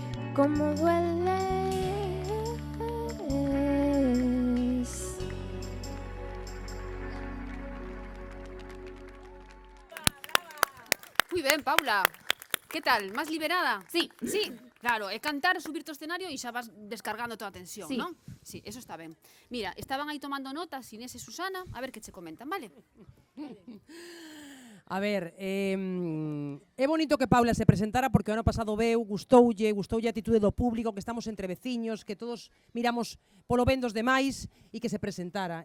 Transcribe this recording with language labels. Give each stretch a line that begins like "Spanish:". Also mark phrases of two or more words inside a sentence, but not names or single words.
Spanish: como dueles. Muy ben, Paula. Que tal? Más liberada? Sí.
Galician: Sí, claro, e cantar, subirte ao escenario e xa vas descargando toda a tensión, Sí. non? Sí, eso está ben. Mira, estaban aí tomando notas Inés e Susana, a ver que che comentan, vale? A ver, é bonito que Paula se presentara porque o ano pasado veu, gustoulle a atitude do público, que estamos entre veciños, que todos miramos polo ben dos demais e que se presentara.